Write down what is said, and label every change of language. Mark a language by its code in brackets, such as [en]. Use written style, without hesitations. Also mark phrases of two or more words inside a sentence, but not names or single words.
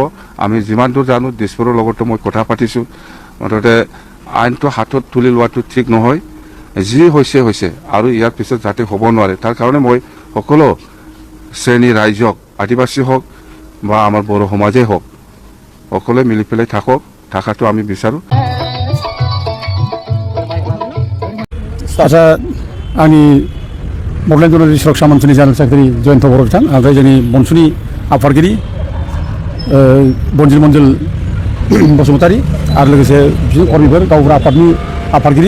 [as] আমি যিমান দূৰ জানো দিছপুৰৰ লগতো মই কথা পাতিছোঁ, মুঠতে আইনটো হাতত তুলি লোৱাটো ঠিক নহয়। যি হৈছে আৰু ইয়াৰ পিছত যাতে হ'ব নোৱাৰে, তাৰ কাৰণে মই সকলো শ্ৰেণীৰ ৰাইজক, আদিবাসী হওক বা আমাৰ বড়ো সমাজেই হওক, সকলোৱে মিলি পেলাই থকাটো আমি বিচাৰোঁ। [brx] आच्चा, आंनि बड'लेण्ड जनजाति सुरक्षा मन्चनि जेनेरेल सेक्रेटारि जयन्त बर' बिथां, ओमफ्राय जोंनि बनसुनि आफादगिरि बनजिल मन्जिल बसुमतारी आरो लोगोसे बिसोर कर्मिफोर गावबुरा आफादनि आफादगिरि।